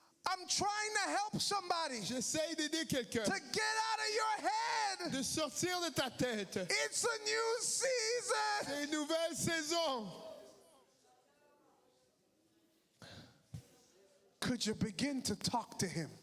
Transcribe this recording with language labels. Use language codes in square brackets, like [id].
[en] I'm trying to help somebody [fr] J'essaye d'aider quelqu'un [en] to get out of your head. [fr] de sortir de ta tête. [en] It's a new season. [fr] C'est une nouvelle saison. [en] Could you begin to talk to him?